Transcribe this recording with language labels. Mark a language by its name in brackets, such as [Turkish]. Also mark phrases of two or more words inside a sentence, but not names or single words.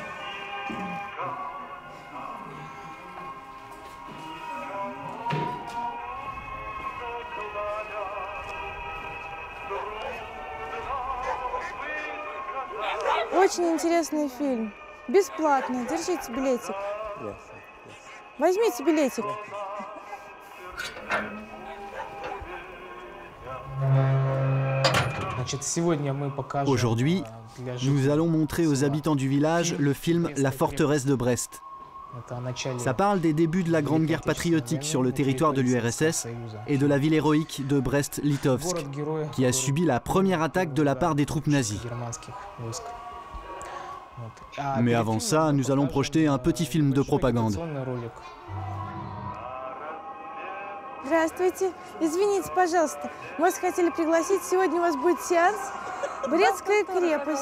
[Russian] Очень интересный фильм. Бесплатно. Держите билетик. Возьмите билетик. [French] Aujourd'hui, nous allons montrer aux habitants du village le film La forteresse de Brest. Ça parle des débuts de la Grande Guerre patriotique sur le territoire de l'URSS et de la ville héroïque de Brest-Litovsk, qui a subi la première attaque de la part des troupes nazies. Mais avant ça, nous allons projeter un petit film de propagande. [Russian] Здравствуйте. Извините, пожалуйста. Мы вас хотели пригласить. Сегодня у вас будет сеанс «Брестская крепость».